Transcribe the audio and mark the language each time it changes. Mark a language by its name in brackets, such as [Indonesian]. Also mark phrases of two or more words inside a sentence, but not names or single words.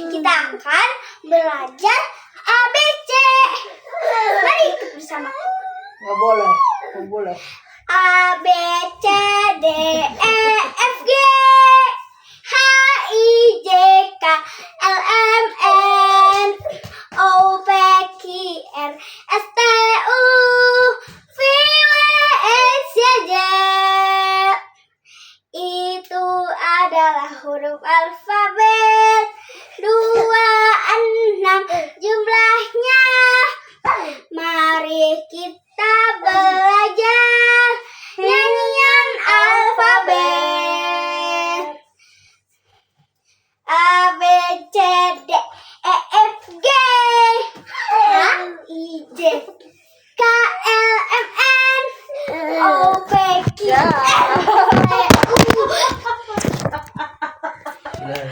[Indonesian] akan belajar ABC. Mari ikut bersama. Nggak boleh, nggak boleh. A B C D E F G H I J K L M N O P Q R S T U V W X Y Z. Itu adalah huruf alfabet. 26 jumlahnya. Mari kita belajar nyanyian alfabet. A B C D E F G H I J K L M N O P Q R S T U.